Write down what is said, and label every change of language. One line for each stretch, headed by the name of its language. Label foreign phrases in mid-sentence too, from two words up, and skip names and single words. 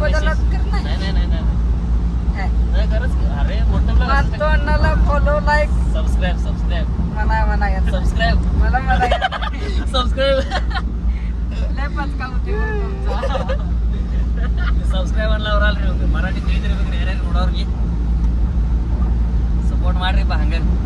Marathi: नाही नाही नाही नाही खरंच. अरे मोठं अन्नाला
English: follow like
Marathi: सबस्क्राईब म्हणा सबस्क्राईब मला सबस्क्राईब लय पचका होती
Kannada: सबस्क्राईब ಅನ್ನೋರು ಅಲ್ರಿ. ಮರಾಠಿ ತಿಳಿದಿರ್ಬೇಕ್ರಿ ಯಾರ್ಯಾರು ನೋಡೋರ್ಗೆ. ಸಪೋರ್ಟ್ ಮಾಡ್ರಿ ಬಾ ಹಂಗ.